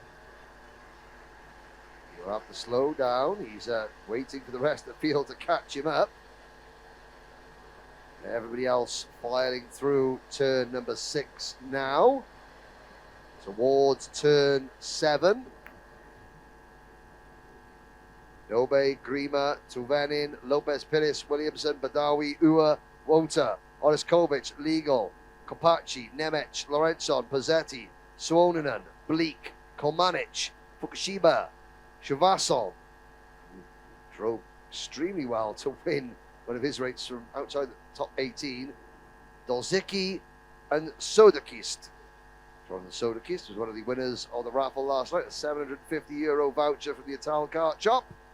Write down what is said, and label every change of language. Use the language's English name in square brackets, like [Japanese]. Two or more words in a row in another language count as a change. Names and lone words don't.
[English] He'll have to slow down. He's waiting for the rest of the field to catch him up. Everybody else filing through turn number 6 now. Towards turn 7. Nobe, Grima, Tuvenin, Lopez Pires, Williamson, Badawi, Ua, Wota, Oriskovic, Legal, Kopacci, Nemec, Lorenzon, Pozzetti, Suonanen, Bleak, Kolmanic, Fukushima, Shavasov, drove extremely well to win one of his races from outside the top 18. Dolzicki and Sodakist. From the Sodakist was one of the winners of the raffle last night, a €750 voucher from the Ital Kart Shop.